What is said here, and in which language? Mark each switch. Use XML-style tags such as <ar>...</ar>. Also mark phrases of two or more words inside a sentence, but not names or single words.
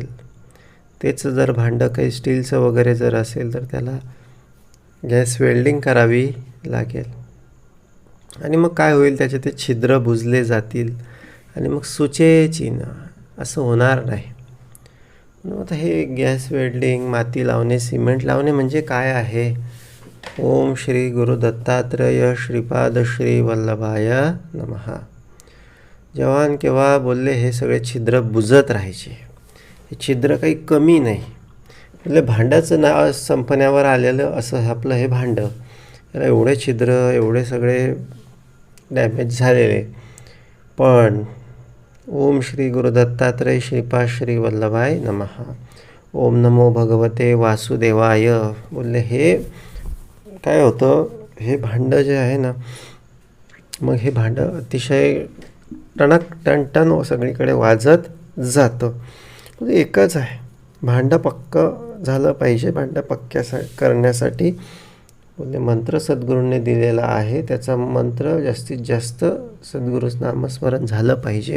<mr>तेच जर भांडं काही स्टीलचं वगैरे जर असेल तर त्याला गॅस वेल्डिंग करावी लागेल. आणि मग काय होईल, त्याचे ते छिद्र बुजले जातील आणि मग सुचेचिना असं होणार नाही. म्हणून आता हे गॅस वेल्डिंग, माती लावणे, सिमेंट लावणे म्हणजे काय आहे.</mr> <sa>ओम श्री गुरु दत्तात्रेय श्रीपाद श्री वल्लभाय नमः.</sa> <mr>जेव्हा केव्हा बोलले हे सगळे छिद्र बुजत राहायचे. हे छिद्र काही कमी नाही. म्हणजे भांड्याचं नाव संपण्यावर आलेलं असं आपलं हे भांडं, याला एवढे छिद्र, एवढे सगळे डॅमेज झालेले. पण</mr> <sa>ओम श्री गुरु दत्तात्रेय श्रीपाद श्री वल्लभाय नमः, ओम नमो भगवते वासुदेवाय</sa> <mr>बोलले हे काय होतं, हे भांडं जे आहे ना, मग हे भांडं अतिशय टणक टणटण सगळीकडे वाजत जातं. म्हणजे एकच आहे, भांडं पक्कं झालं पाहिजे. भांडं करण्यासाठी बोलले मंत्र सद्गुरूंनी दिलेला आहे, त्याचा मंत्र जास्तीत जास्त सद्गुरू नामस्मरण झालं पाहिजे.</mr>